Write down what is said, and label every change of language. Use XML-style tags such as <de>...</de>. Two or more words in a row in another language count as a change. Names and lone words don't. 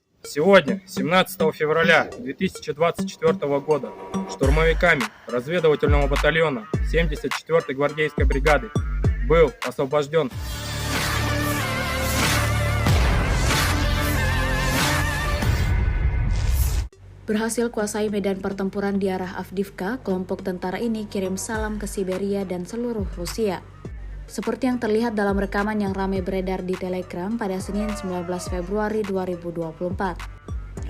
<ru>Сегодня, 17 февраля 2024 года, штурмовиками разведывательного батальона 74-й гвардейской бригады был освобожден</ru> <id>Berhasil kuasai medan pertempuran di arah Avdiivka, kelompok tentara ini kirim salam ke Siberia dan seluruh Rusia. Seperti yang terlihat dalam rekaman yang ramai beredar di Telegram pada Senin 19 Februari 2024.</id>